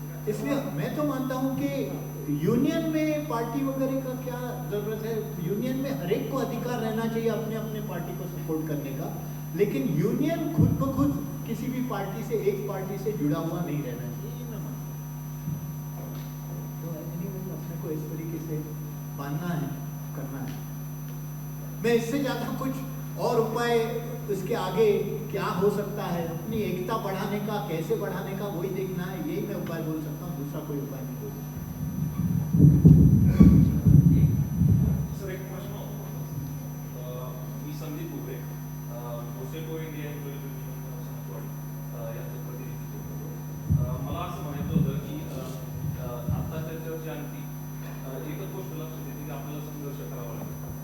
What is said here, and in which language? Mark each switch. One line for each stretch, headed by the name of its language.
Hindi: इसलिए मैं तो मानता हूँ कि यूनियन में पार्टी वगैरह का क्या जरूरत है। यूनियन में हर एक को अधिकार रहना चाहिए अपने अपने पार्टी को सपोर्ट करने का, लेकिन यूनियन खुद ब खुद किसी भी पार्टी से, एक पार्टी से जुड़ा हुआ नहीं रहना चाहिए, ये मैं मानता हूँ। तो anyway, अपने को इस तरीके से मानना है, करना है। मैं इससे ज्यादा कुछ और उपाय इसके आगे क्या हो सकता है, अपनी एकता बढ़ाने का, कैसे बढ़ाने का, वही देखना है। यही मैं उपाय बोल सकता हूँ, दूसरा कोई उपाय नहीं बोल सकता।
Marathi: सर एक प्रश्न होता, मी संदीप उभे, गोसेको इंडिया एम्प्लॉईज युनियन समाजवाडी यांचं प्रतिनिधित्व करतो. मला असं म्हणायचं होतं की आत्ताच्या चर्चेअंती एकच गोष्ट लक्षात येते की आपल्याला संघर्ष करावा लागेल.